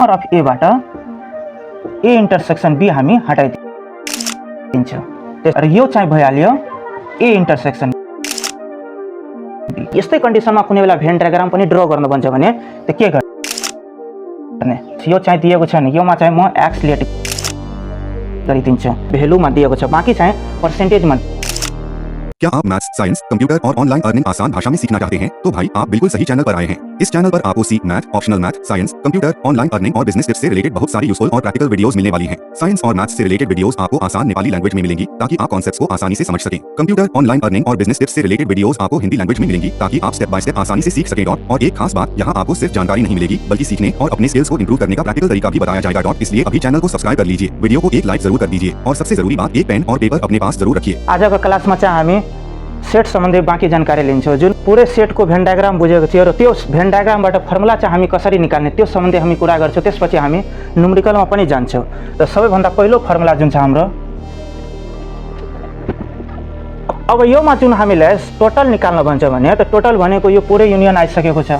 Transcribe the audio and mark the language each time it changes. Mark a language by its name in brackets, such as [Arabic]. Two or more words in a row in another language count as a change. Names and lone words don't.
[Nepali] अफ एबाट [English] A intersection B [Nepali] हामी हटाइदिन्छौँ र यो चाहिँ भइहाल्यो [English] A intersection B. [Nepali] यस्तै कन्डिसनमा कुनै बेला [English] Venn diagram [Nepali] पनि ड्र गर्न भन्छ भने त के गर्ने, यो चाहिँ दिएको छैन, योमा चाहिँ म [English] x let [Nepali] गरिदिन्छु, भेल्युमा दिएको छ, बाँकी चाहिँ पर्सेन्टेजमा। [Hindi] क्या आप [English] maths, science, computer [Hindi] और [English] online earning [Hindi] आसान भाषा में सीखना चाहते हैं? तो भाई आप बिल्कुल सही चैनल पर आए हैं। इस चैनल पर आपको सीख [English] math, optional math, science, computer, online earning [Hindi] और [English] business tips [Hindi] से रिलेटेड बहुत सारी यूजफुल और [English] practical videos [Hindi] मिलने वाली हैं। साइंस और मैथ्स से [English] related videos [Hindi] आपको आसान [English] Nepali language [Hindi] में मिलेंगी ताकि आप कॉन्सेप्ट्स को आसानी से समझ सकें। [English] computer, online earning [Hindi] और [English] business tips [Hindi] से [English] related videos [Hindi] आपको [English] Hindi language [Hindi] में मिलेंगी ताकि आप [English] step by step [Hindi] आसानी से सीख सकें। और एक खास बात, यहाँ आपको सिर्फ जानकारी नहीं मिलेगी बल्कि सीखने और अपने स्किल्स को इंप्रूव करने का प्रैक्टिकल तरीका भी बताया जाएगा। इसलिए अभी चैनल को सब्सक्राइब कर लीजिए, वीडियो को एक लाइक जरूर कर दीजिए और सबसे जरूरी बात, एक पेन और पेपर अपने पास जरूर रखिए। [Nepali] आजको क्लासमा चाहिँ हामी सेट सम्बन्धी बाँकी जानकारी लिन्छौँ। जुन पुरै सेटको [English] Venn diagram [Nepali] बुझेको थियो र त्यो भेन डायग्रामबाट फर्मुला चाहिँ हामी कसरी निकाल्ने त्यो सम्बन्धी हामी कुरा गर्छौँ। त्यसपछि हामी न्युमेरिकलमा पनि जान्छौँ। र सबैभन्दा पहिलो फर्मुला जुन छ हाम्रो, अब योमा जुन हामीलाई टोटल निकाल्न भन्छ भने त टोटल भनेको यो पुरै युनियन आइसकेको छ।